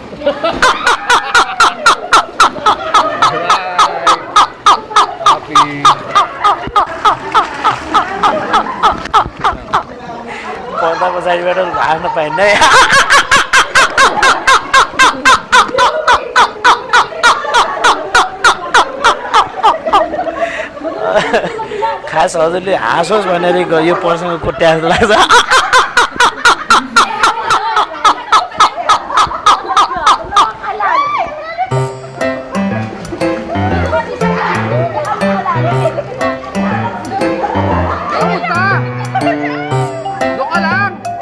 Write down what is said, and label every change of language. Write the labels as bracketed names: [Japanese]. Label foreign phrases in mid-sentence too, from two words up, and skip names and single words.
[Filipino] Happy. Punta pa sa iba doon, ano pa hindi. [Nepali] खास हजुरले हाँसोस् भनेर यो पर्सँग कुट्या जस्तो लाग्छ [Filipino] Kamusta? Doon ka lang.